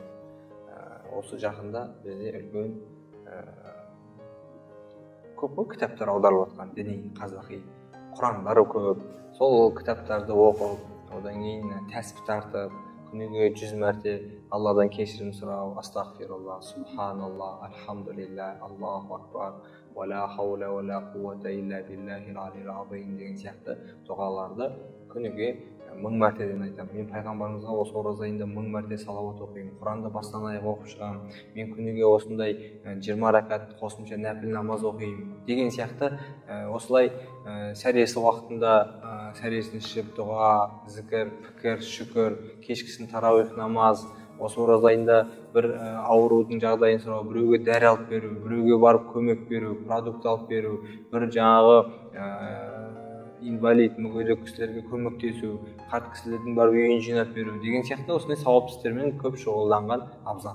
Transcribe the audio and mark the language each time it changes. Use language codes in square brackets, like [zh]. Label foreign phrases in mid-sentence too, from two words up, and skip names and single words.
[kk] Осы жақында бізде үлкен көп кітаптар аударылып жатқан діни қазақи Құрандар көп. Сол кітаптарды оқып, одан кейін тәсбih тартып, күніге 100 мәрте Алладан кешірім сұрау, [ar] أستغفر الله، سبحان الله، الحمد لله, الله أكبر، ولا حول ولا قوة إلا بالله العلي العظيم [kk] деген сияқты дұғаларды күніге 1000 мәртеден айтамын. Мен пайғамбарымызға осы ораза айында 1000 мәрте салауат оқимын, Құранды бастан аяқ оқып шығамын. Мен күніге осындай 20 ракат қосымша нәпіл намаз оқимын деген сияқты осылай сәресі уақытында сәресін ішіп дұға, зікір, пікір, шүкір, кешкісін тарауих намаз, осы ораза айында бір аурудың жағдайын сұрау, біреуге дәрі алып беру, біреуге барып көмек беру, продукт алып беру, бір жаңағы инвалид, мүгедек кісілерге көмектесу, қарт кісілердің барып үйін жинап беру деген сияқты осындай сауапты істермен көп шұғылданған абзал.